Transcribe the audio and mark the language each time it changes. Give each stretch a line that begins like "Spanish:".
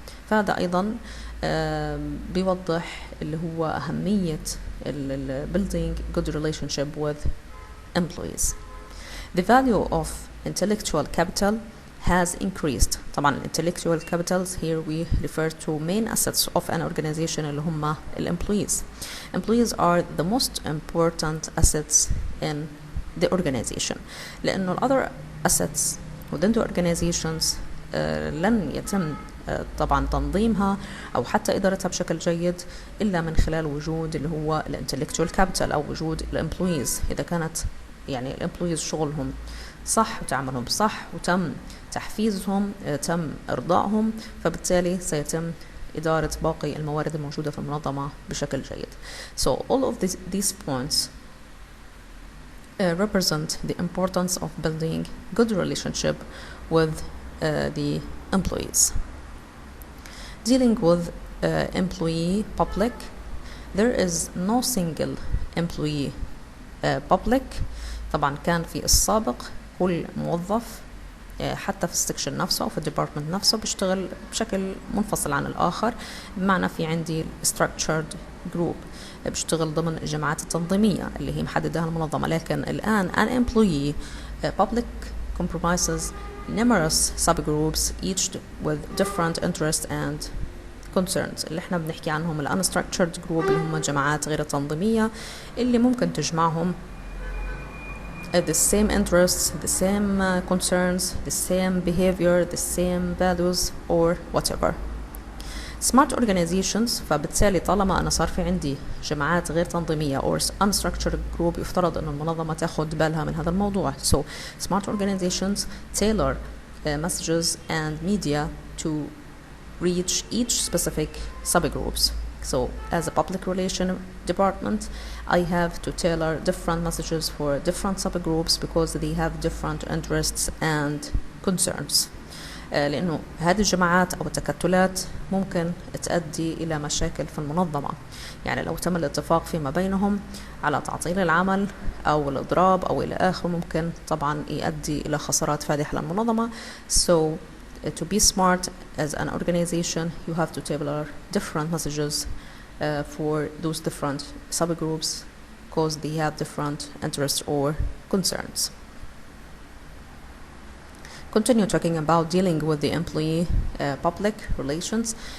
Arabic: فهذا أيضا بيوضح اللي هو أهمية
English: building good relationship with employees. The value of intellectual capital has increased. طبعا intellectual capitals here we refer to main assets of an organization
Arabic: اللي هم
English: employees. Employees are the most important assets in the organization
Arabic: لأنه
English: other assets within the organizations
Arabic: لن يتم طبعا تنظيمها أو حتى إدارتها بشكل جيد إلا من خلال وجود اللي هو الانتلكتوال كابيتال أو وجود الامبلويز. إذا كانت يعني الامبلويز شغلهم صح وتعاملهم صح وتم تحفيزهم تم إرضائهم فبالتالي سيتم إدارة باقي الموارد الموجودة في المنظمة بشكل جيد.
English: So all of these points represent the importance of building good relationship with the employees. Dealing with employee public, there is no single employee public.
Arabic: طبعا كان في السابق كل موظف حتى في السكشن نفسه أو في الديبارتمنت نفسه بيشتغل بشكل منفصل عن الآخر، بمعنى في عندي structured group بيشتغل ضمن الجماعات التنظيمية اللي هي محددها المنظمة. لكن الآن
English: an employee public comprises numerous subgroups each with different interests and concerns
Arabic: اللي احنا بنحكي عنهم ال
English: unstructured group
Arabic: اللي هم جماعات غير تنظيمية اللي ممكن تجمعهم
English: the same interests, the same concerns, the same behavior, the same values or whatever. Smart organizations
Arabic: فبالتالي طالما أنا صار في عندي جماعات غير تنظيمية
English: or unstructured group
Arabic: يفترض أن المنظمة تأخذ بالها من هذا الموضوع.
English: So smart organizations tailor messages and media to reach each specific subgroups. So as a public relation department, I have to tailor different messages for different subgroups because they have different interests and concerns.
Arabic: لأنه هذه الجماعات أو التكتلات ممكن تؤدي إلى مشاكل في المنظمة. يعني لو تم الاتفاق فيما بينهم على تعطيل العمل أو الإضراب أو إلى آخره ممكن طبعا يؤدي إلى خسارات فادحة للمنظمة.
English: So to be smart as an organization, you have to tailor different messages for those different subgroups because they have different interests or concerns. Continue talking about dealing with the employee public relations.